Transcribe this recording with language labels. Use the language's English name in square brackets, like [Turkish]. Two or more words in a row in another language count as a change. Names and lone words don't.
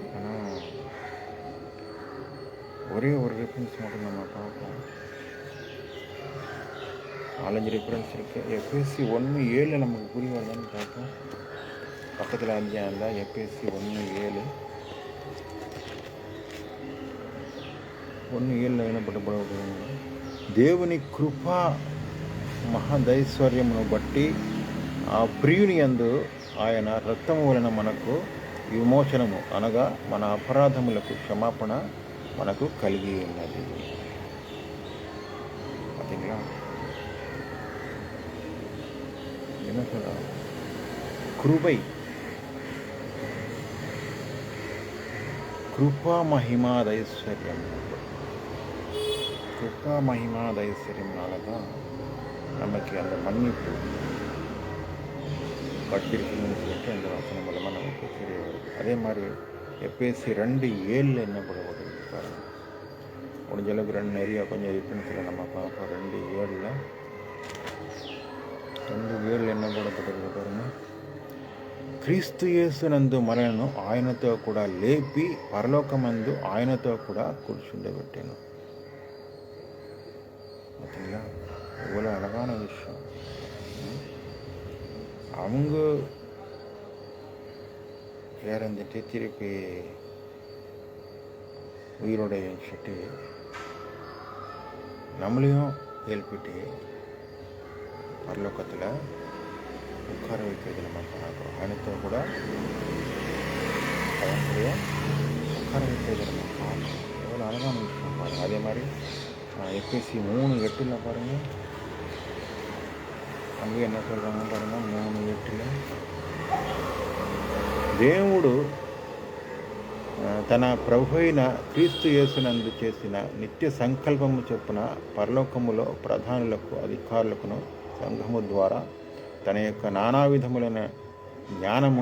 [Tamil] ஆனால் ஒரே ஒரு ரெஃபரன்ஸ் மட்டும் நம்ம பார்ப்போம். 4-5 ரெஃபரன்ஸ் இருக்குது. எஃப்எஸ்சி 1:7 நமக்கு புரிய வருதான்னு பார்ப்போம். பக்கத்தில் அஞ்சாக இருந்தால் எஃப்எஸ்சி 1:7 என்ன పట్టబడవుతుంది? [Telugu] దేవుని కృప మహదైశ్వర్యమును బట్టి ఆ ప్రియుని యందు ఆయన రక్తము వలన మనకు విమోచనము అనగా మన అపరాధములకు క్షమాపణ మనకు కలిగి ఉన్నది. [Tamil] பார்த்தீங்களா? என்ன சொல்ற? கிருபை, கிருபா மகிமாதைஸ்வரியம். கிருபா மகிமாதைஸ்வரியம்னால தான் நமக்கு அந்த மன்னிப்பு கட்டிருக்குன்னு சொல்லிட்டு அந்த வசனம் மூலமாக நமக்கு தெரிய வருது. அதே மாதிரி எஃபேசி 2:7 என்ன போடப்படுது பாருங்கள். முடிஞ்ச அளவுக்கு நிறையா கொஞ்சம் டிஃப்ரென்ஸில் நம்ம பார்ப்போம். 2:7 என்ன போடப்பட்டிருக்கு பாருங்கள். [Telugu] క్రీస్తు యేసునందు మనలను ఆయనతో కూడా లేపి పరలోకమందు ఆయనతో కూడా కూర్చుండబెట్టాను. [Tamil] பார்த்தீங்களா? இவ்வளோ அழகான விஷயம். அவங்க இறந்துட்டு திருப்பி உயிரோட வச்சுட்டு நம்மளையும் எழுப்பிட்டு பரலோகத்தில் உட்கார வைக்கிறது நம்ம பார்க்குறோம். [Telugu] ఆయనతో కూడా [Tamil] அவங்களுடைய உட்கார வைக்கிறது நம்ம பார்க்குறோம். எவ்வளோ அழகான விஷயம் பாருங்கள். அதே மாதிரி எஃப்எஸ்சி 3:8 பாருங்கள். அங்கே என்ன சொல்கிறாங்க பாருங்கள். [Telugu] 3:8 దేవుడు తన ప్రభు అయిన క్రీస్తు యేసునందు చేసిన నిత్య సంకల్పము చొప్పున పరలోకములో ప్రధానులకు అధికారులకును సంఘము ద్వారా తన యొక్క నానా విధములైన జ్ఞానము